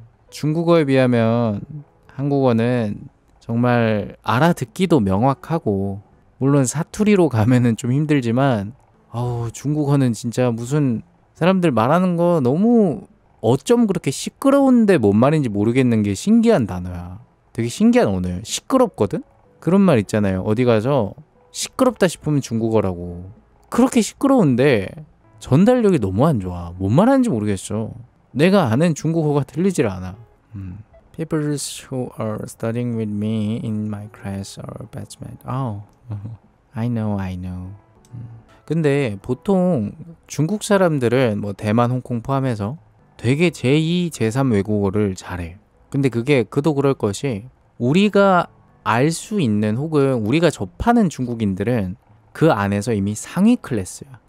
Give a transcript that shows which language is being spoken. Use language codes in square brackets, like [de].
[ko] 중국어에 비하면 한국어는 정말 알아듣기도 명확하고, 물론 사투리로 가면은 좀 힘들지만 중국어는 진짜 무슨 사람들 말하는 거 너무 어쩜 그렇게 시끄러운데 뭔 말인지 모르겠는 게 신기한 단어야. 되게 신기한 언어예요. 시끄럽거든? 그런 말 있잖아요. 어디 가서 시끄럽다 싶으면 중국어라고. 그렇게 시끄러운데 전달력이 너무 안 좋아. 뭔 말하는지 모르겠어. 내가 아는 중국어가 들리질 않아. [en] People who are studying with me in my class are batchmates. I know. [ko] 근데 보통 중국 사람들은 뭐 대만, 홍콩 포함해서 되게 제2, 제3 외국어를 잘해. 근데 그도 그럴 것이 우리가 알 수 있는 혹은 우리가 접하는 중국인들은 그 안에서 이미 상위 클래스야.